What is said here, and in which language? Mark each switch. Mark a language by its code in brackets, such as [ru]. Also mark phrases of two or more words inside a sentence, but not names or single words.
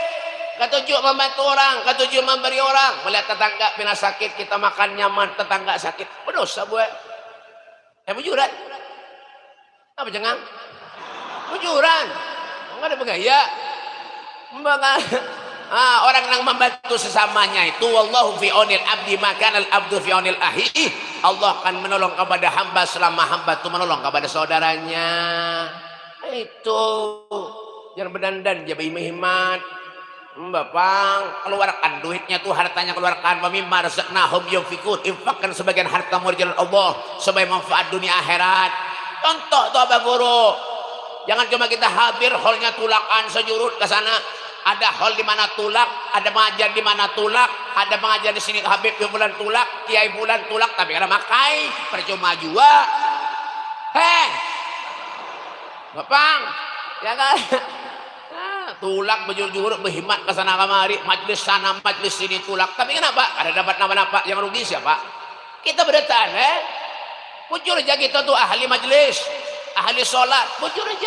[bjn] Ketujuh membantu orang, ketujuh memberi orang. Melihat tetangga pina sakit, kita makan nyaman, tetangga sakit. Berdosa buat. Bujuran. Apa jangan? Bujuran. Enggak ada begaya. Orang yang membantu sesamanya itu [ar] والله في عون العبد [bjn] maka [ar] العبد في عون أخي. [bjn] Allah akan menolong kepada hamba selama hamba itu menolong kepada saudaranya. Itu. Jangan berdandan, jangan berhemat. Bapang keluarkan duitnya tuh hartanya keluarkan [ar] مما رزقناهم ينفقون [bjn] infakkan sebagian hartamu di jalan Allah sebagai manfaat dunia akhirat contoh tuh Abah Guru jangan cuma kita hadir holnya tulakan sejurut ke sana ada hol di mana tulak ada pengajian di mana tulak ada pengajian di sini Habib bulan tulak Kiai bulan tulak tapi karena makai percuma juga Bapang ya kan tulak bejur-jur berhemat ke sana kemari majlis sana majlis sini tulak tapi kenapa ada dapat nama-nama yang rugi siapa kita berdetaan muncul aja kita tuh ahli majlis ahli sholat, bujur aja.